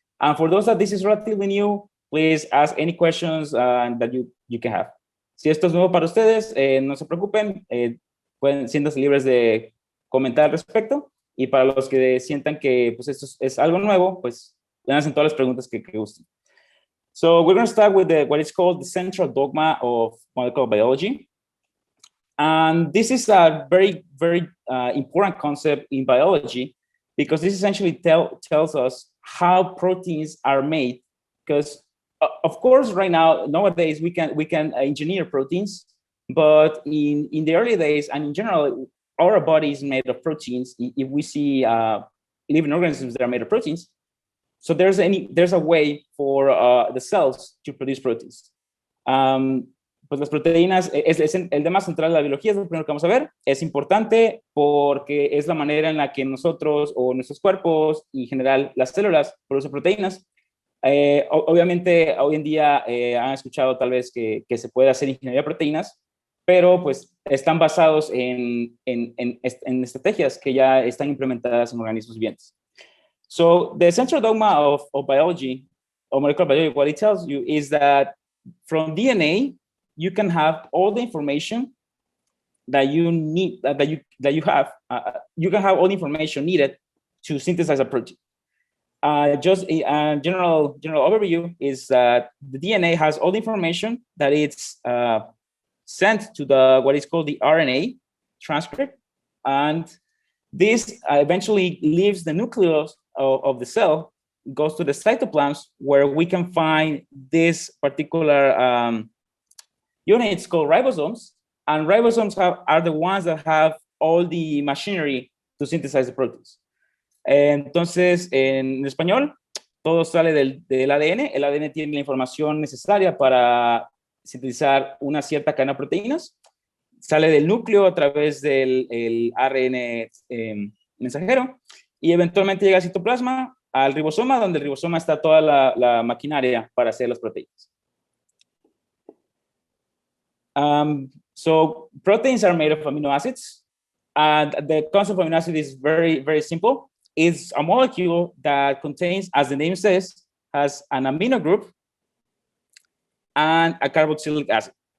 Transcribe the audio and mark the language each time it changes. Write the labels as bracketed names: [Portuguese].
[English] And for those that this is relatively new, please ask any questions that you can have. [Spanish] Si esto es nuevo para ustedes, no se preocupen, siéntanse libres de comentar al respecto. Y para los que sientan que pues, esto es algo nuevo, pues hacen todas las preguntas que gusten. [English] So we're going to start with what is called the central dogma of molecular biology. And this is a very, very important concept in biology because this essentially tells us how proteins are made. Because of course, right now, nowadays, we can engineer proteins, but in the early days and in general, our body is made of proteins. If we see living organisms that are made of proteins, so there's a way for the cells to produce proteins. [Spanish] Pues las proteínas es el tema central de la biología, es lo primero que vamos a ver. Es importante porque es la manera en la que nosotros o nuestros cuerpos y en general las células producen proteínas. Obviamente hoy en día han escuchado tal vez que se puede hacer ingeniería de proteínas, pero pues están basados en estrategias que ya están implementadas en organismos vivientes. [English] So the central dogma of biology, or molecular biology, what it tells you is that from DNA, you can have all the information that you need, that you have. You can have all the information needed to synthesize a protein. Just a general overview is that the DNA has all the information that it's sent to what is called the RNA transcript, and this eventually leaves the nucleus of the cell, goes to the cytoplasm, where we can find this particular units called ribosomes, and ribosomes are the ones that have all the machinery to synthesize the proteins. [Spanish] Entonces, en español, todo sale del ADN. El ADN tiene la información necesaria para sintetizar una cierta cadena de proteínas. Sale del núcleo a través del ARN mensajero y eventualmente llega al citoplasma, al ribosoma, donde el ribosoma está toda la maquinaria para hacer las proteínas. [English] So proteins are made of amino acids, and the concept of amino acid is very, very simple. It's a molecule that contains, as the name says, has an amino group and a carboxylic acid.